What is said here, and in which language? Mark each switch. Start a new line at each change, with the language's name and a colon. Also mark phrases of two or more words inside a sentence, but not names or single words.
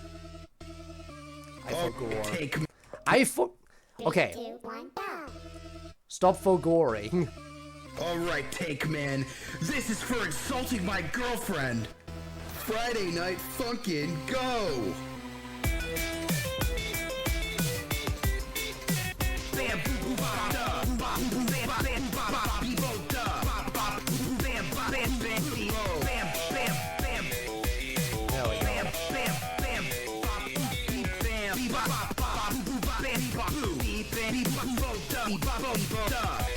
English: I forgot. Okay. Stop forgoring. Alright, Take Man. This is for insulting my girlfriend. Friday Night Funkin', go! Bam, boo, ba, da, ba, bam, bam, ba, be, bo, da, ba, bam, bam, bam, be, bam, bam, bam. There we go. Bam, bam, bam, be, bam, be, ba, boo, ba, bam, ba, boo, be, bam, be, ba, bo, da, be, ba, bo, da.